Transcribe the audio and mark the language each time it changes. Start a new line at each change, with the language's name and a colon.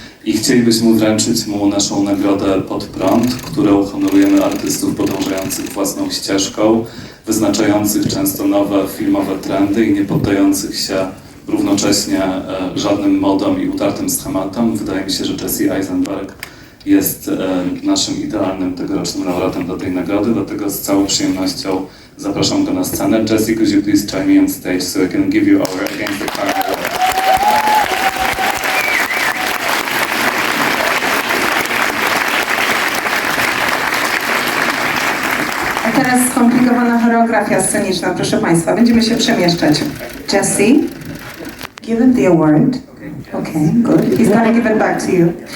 Polish: I chcielibyśmy wręczyć mu naszą nagrodę Pod Prąd, którą honorujemy artystów podążających własną ścieżką, wyznaczających często nowe filmowe trendy i nie poddających się równocześnie żadnym modom i utartym schematom. Wydaje mi się, że Jesse Eisenberg jest naszym idealnym tegorocznym laureatem do tej nagrody, dlatego z całą przyjemnością zapraszam go na scenę.
English: Jesse, could you please join me on stage so I can give you our Against the Camera award.
Polish: A teraz skomplikowana choreografia sceniczna, proszę Państwa. Będziemy się przemieszczać.
English: Jesse, give him the award. Okay, good. He's gonna give it back to you.